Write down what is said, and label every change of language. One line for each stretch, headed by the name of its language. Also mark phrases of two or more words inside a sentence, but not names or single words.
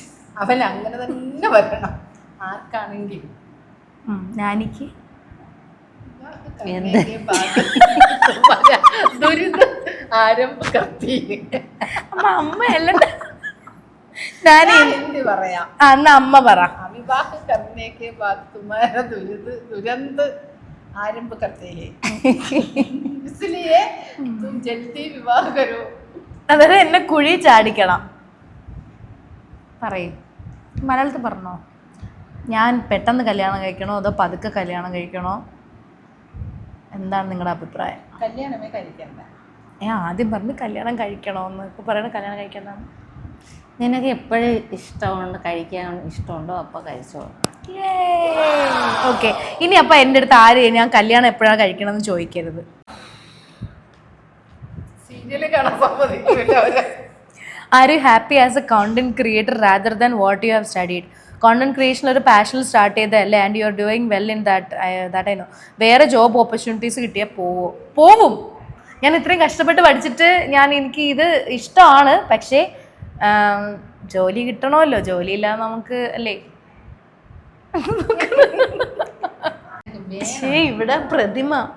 Malayalam: അവൻ അങ്ങനെ തന്നെ വരണം ആർക്കാണെങ്കിലും. ഞാനിക്ക് അമ്മയല്ല, ഞാൻ പറയാം. എന്നാ അമ്മ പറ.
Hindi: विवाह करने के बाद तुम्हारा दुरंत आरंभ करते हैं, इसलिए तुम जल्दी विवाह करो.
Malayalam: അതായത് എന്നെ കുഴി ചാടിക്കണം. പറയൂ. മലയാളത്തിൽ പറഞ്ഞോ. ഞാൻ പെട്ടെന്ന് കല്യാണം കഴിക്കണോ അതോ പതുക്കെ കല്യാണം കഴിക്കണോ? എന്താണ് നിങ്ങളുടെ അഭിപ്രായം? കല്യാണമേ കഴിക്കണ്ട. ഞാൻ ആദ്യം പറഞ്ഞു കല്യാണം കഴിക്കണമെന്ന്, ഇപ്പോൾ പറയണ കല്യാണം കഴിക്കണ്ടെന്ന്. നിനക്ക് എപ്പോഴും ഇഷ്ടമുണ്ട്, കഴിക്കാൻ ഇഷ്ടമുണ്ടോ അപ്പോൾ കഴിച്ചോ. ഓക്കെ, ഇനി അപ്പം എൻ്റെ അടുത്ത് ആര് ഞാൻ കല്യാണം എപ്പോഴാണ് കഴിക്കണമെന്ന് ചോദിക്കരുത്. സീരിയല് കാണാൻ സമ്മതിക്കില്ല അവര്.
English: are you happy as a content creator rather than what you have studied? content creation
Malayalam: ഒരു പാഷനിൽ സ്റ്റാർട്ട് ചെയ്തതല്ലേ,
English: and you are doing well in that I know.
Malayalam: വേറെ
English: job opportunities
Malayalam: കിട്ടിയാൽ പോവും. ഞാൻ ഇത്രയും കഷ്ടപ്പെട്ട് പഠിച്ചിട്ട് എനിക്ക് ഇത് ഇഷ്ടമാണ്, പക്ഷേ ജോലി കിട്ടണമല്ലോ. ജോലിയില്ലാതെ നമുക്ക് അല്ലേ. ഇവിടെ പ്രതിമ